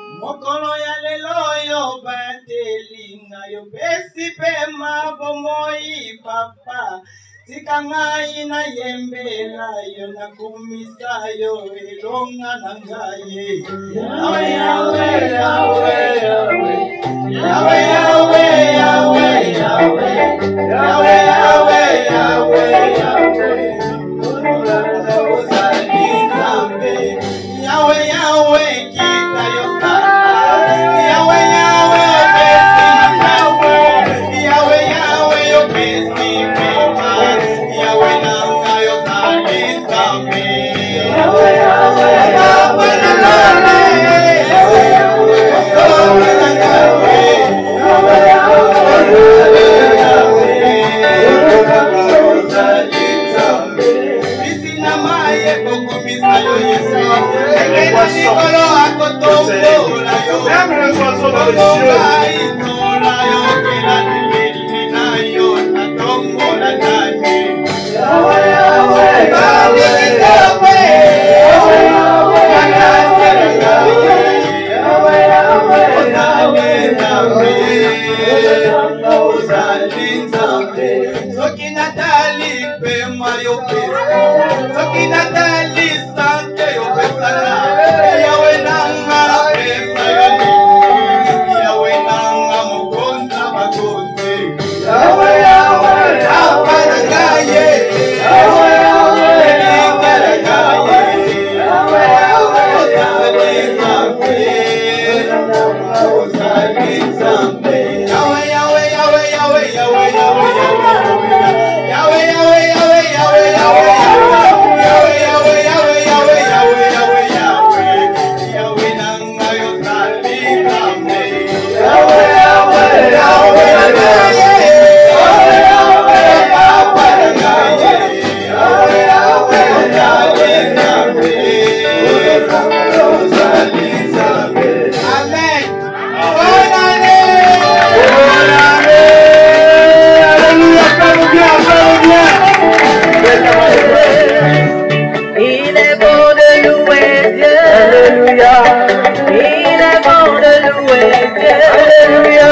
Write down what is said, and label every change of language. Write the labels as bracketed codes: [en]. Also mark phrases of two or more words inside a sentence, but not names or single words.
[ln] Mokolo ya lelo yo batelinga yo besi pema bomoi papa. Tikangai na yembela yo na kumisa yo elonga nangaye. Yawe yawe yawe yawe. Yawe yawe yawe yawe. Yawe yawe yawe yawe. Uzali zambe. Yawe yawe kita yo sana. Yawe yawe besi yawe. Yawe yawe yo besi pema. Yawe nanga yo zali zambe. Yawe yawe baba na lale. Yawe yawe baba na lale. Yawe yawe yawe zali zambe. Bisina maye bokumisa yo Yesu. Ekena nikolo akotombo la yo. [fr] Même les oiseaux dans les cieux. [ln] Itola yo kila nilini na yo natombo la nani. Yawe yawe yawe yawe. Yawe yawe yawe. Yawe yawe yawe. Uzali zambe. Soki natali pema yo pesa. Soki natali sante yo pesa na. Yawe nanga pesa yo ni. Yawe nanga mukonda makonde. Yawe yawe yawe nangaye. Yawe yawe yawe nangaye. Yawe yawe uzali zambe. Uzali zambe. Yawe yawe yawe yawe yawe yawe yawe. Yawe yawe yawe yawe yawe. Yawe yawe yawe yawe yawe yawe yawe. Yawe nanga yo zali zambe. Yawe yawe yawe nangaye. Yawe yawe papa nangaye. Yawe yawe uzali zambe. Uzali zambe. Amen. Bonane. Bonane. [fr] Alléluia, fais-le bien, fais-le bien. Il est bon de louer Dieu. Alléluia. Il est bon de louer Dieu. Alléluia.